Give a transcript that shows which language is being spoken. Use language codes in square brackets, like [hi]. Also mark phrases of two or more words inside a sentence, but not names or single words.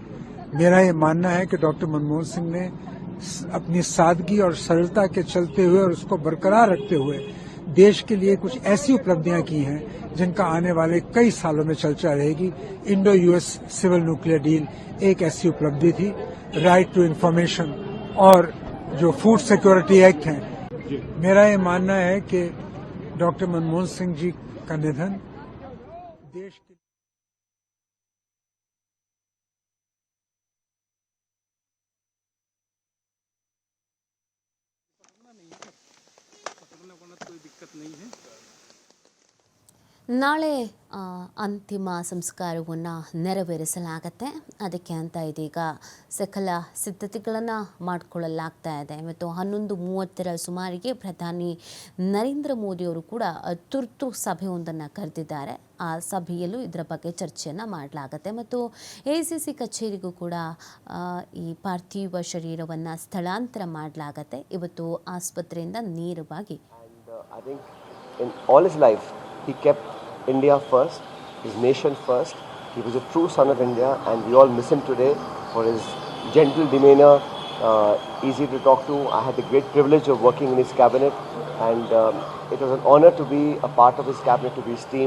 [hi] मेरा ये मानना है कि डॉक्टर मनमोहन सिंह ने अपनी सादगी और सरलता के चलते हुए और उसको बरकरार रखते हुए देश के लिए कुछ ऐसी उपलब्धियां की हैं जिनका आने वाले कई सालों में चर्चा रहेगी। इंडो यूएस सिविल न्यूक्लियर डील एक ऐसी उपलब्धि थी। राइट टू इंफॉर्मेशन और जो फूड सिक्योरिटी एक्ट है, मेरा ये मानना है कि डॉक्टर मनमोहन सिंह जी का निधन देश के [kn] ನಾಳೆ ಅಂತಿಮ ಸಂಸ್ಕಾರವನ್ನು ನೆರವೇರಿಸಲಾಗತ್ತೆ. ಅದಕ್ಕೆ ಅಂತ ಇದೀಗ ಸಕಲ ಸಿದ್ಧತೆಗಳನ್ನು ಮಾಡಿಕೊಳ್ಳಲಾಗ್ತಾ ಇದೆ. ಮತ್ತು 11:30 ಸುಮಾರಿಗೆ ಪ್ರಧಾನಿ ನರೇಂದ್ರ ಮೋದಿಯವರು ಕೂಡ ತುರ್ತು ಸಭೆಯೊಂದನ್ನು ಕರೆದಿದ್ದಾರೆ. ಆ ಸಭೆಯಲ್ಲೂ ಇದರ ಬಗ್ಗೆ ಚರ್ಚೆಯನ್ನು ಮಾಡಲಾಗತ್ತೆ. ಮತ್ತು AICC ಕಚೇರಿಗೂ ಕೂಡ ಈ ಪಾರ್ಥಿವ ಶರೀರವನ್ನು ಸ್ಥಳಾಂತರ ಮಾಡಲಾಗತ್ತೆ. ಇವತ್ತು ಆಸ್ಪತ್ರೆಯಿಂದ ನೇರವಾಗಿ [en] I think in all his life, he kept India first, his nation first. He was a true son of India, and we all miss him today for his gentle demeanor, easy to talk to. I had the great privilege of working in his cabinet, and it was an honor to be a part of his cabinet, to be his team.